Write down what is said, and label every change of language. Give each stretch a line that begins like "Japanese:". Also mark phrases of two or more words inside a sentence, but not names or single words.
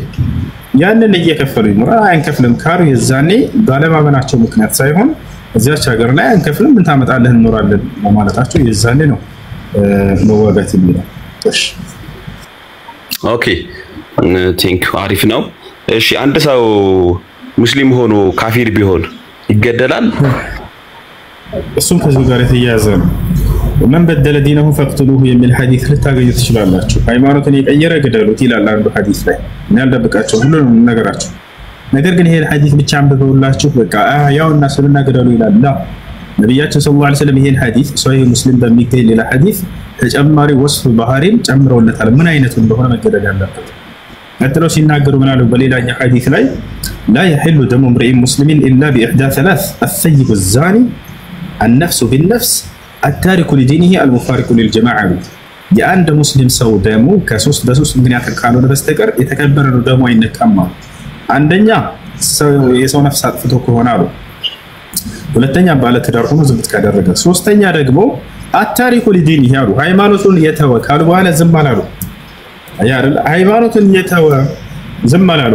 Amharic: ያንን እየከፈሉ ይኖራል። አንከፍልም ካሩ የዛኔ ባለማመናቸው ምክንያት ሳይሆን እዚያች ሀገር ላይ አንከፍልም ምን ታመጣለህ እንኖራለን ማለታቸው የዛኔ ነው መዋጋት የሚለው። እሺ
English: okay think
Amharic: አሪፍ ነው። እሺ አንድ ሰው ሙስሊም ሆኖ ካፊር ቢሆን ይገደላል? እሱም ከዚህ ጋር የተያያዘ ነው።
Arabic: من بدل دينه فاقتلوه
Amharic: የሚል ሐዲስ ልታገኙ ትችላላችሁ። ሃይማኖትን የቀየረ ግደሉት ይላል አንዱ ሐዲስ ላይ። እኔ አልደብቃቸው ሁሉንም ነገራችሁ። ነገር ግን ይሄ ሐዲስ ብቻ አንብበውላችሁ በቃ ያውና ስለና ገደሉ ይላል። ነብያችን
Arabic: صلى الله عليه وسلم
Amharic: ይሄን ሐዲስ ሶሂህ ሙስሊም በሚገኝ ሌላ ሐዲስ ተጨማሪ ወስፍ ባህሪን ጨምረውለታል ምን አይነቱ እንደሆነ መገደል ያለበት። ቀጥለው ሲናገሩ ምን አሉ በሌላኛ ሐዲስ ላይ
Arabic: لا يحل دم امرئ مسلم الا باحدى ثلاث الثيب الزاني النفس بالنفس التارك لدينه المفارق للجماعه
Amharic: የአንድ ሙስሊም ሰው ደሙ በሶስት ምክንያት ካልሆነ በስተቀር የተከበረ ነው ደሙ አይነካም። አንደኛ የሰው ነፍስ አጥፍቶ ከሆነ አሉ፣ ሁለተኛ ባለ ትዳር ሆኖ ዝምት ካደረገ፣ ሶስተኛ ደግሞ
Arabic: التارك للدين
Amharic: ይያሉ ሃይማኖቱን የተወ ካሉ በኋላ ዝም አላሉ። አይደል ሃይማኖቱን የተወ ዝም አላሉ።